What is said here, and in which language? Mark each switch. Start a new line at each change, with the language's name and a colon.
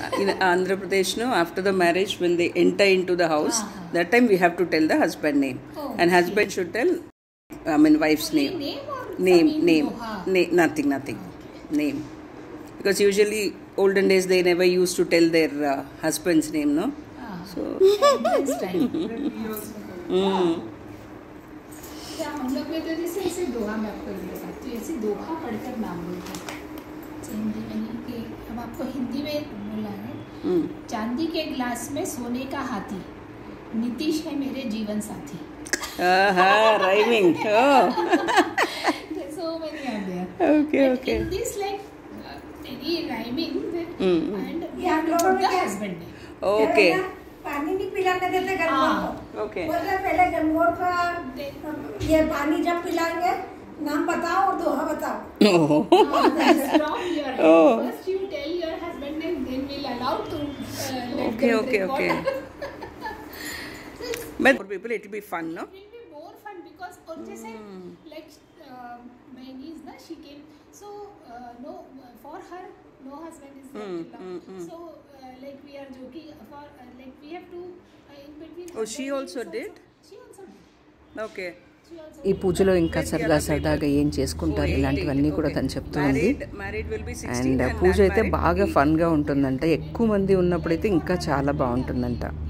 English: In Andhra Pradesh, no, after the marriage, when they enter into the house, that time we have to tell the husband name, and husband should tell, I mean, wife's name. Name. Nothing. Name. Because usually, olden days, they never used to tell their husband's name, no? So. This time.
Hindi: हम लोग में तो जैसे ऐसे दोहा में आपको बताती हूँ, ऐसे दोहा पढ़कर नाम बोलते हैं हिंदी में नहीं कि हम आपको हिंदी में बोला है। चांदी के ग्लास में सोने का हाथी, नीतीश है मेरे जीवन साथी.
English: Rhyming. So many are there. Okay. In this any rhyming and we have to put the husband name. Okay.
Hindi: पानी नहीं पिलाने देते गन्नों को.
English: Okay.
Hindi: बोल रहे पहले गन्नों का ये पानी जब पिलाएंगे नाम बताओ और दोहा बताओ.
English: From your hand. First you tell your husband name, then we'll allow to let them drink water. But for people it will be fun, no? It will be more fun because
Hindi: और जैसे
English: like my niece ना, she came, so no, for her no husband is there. So like we are joking for like we have to in between. Oh, she also did? She also did. Okay.
Telugu: ఈ పూజలో ఇంకా సరదాగా ఏం చేసుకుంటారు ఇలాంటివన్నీ కూడా తను చెప్తుంది. అండ్ పూజ అయితే బాగా ఫన్గా ఉంటుందంట. ఎక్కువ మంది ఉన్నప్పుడైతే ఇంకా చాలా బాగుంటుందంట.